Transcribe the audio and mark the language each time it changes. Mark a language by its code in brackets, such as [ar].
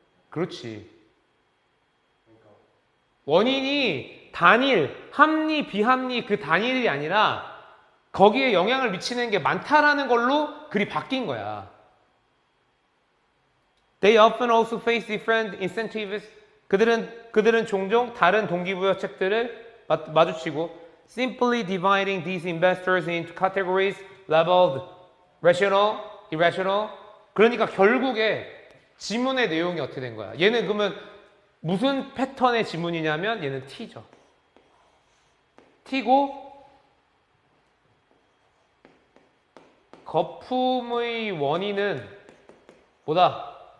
[ko] 그렇지. 원인이 단일, 합리, 비합리 그 단일이 아니라 거기에 영향을 미치는 게 많다라는 걸로 글이 바뀐 거야. [en] They often also face different incentives. [ko] 그들은 종종 다른 동기부여책들을 마주치고 [en] simply dividing these investors into categories labeled rational, irrational. [ko] 그러니까 결국에 지문의 내용이 어떻게 된 거야? 얘는 그러면 무슨 패턴의 지문이냐면 얘는 T죠. T고 거품의 원인은 뭐다?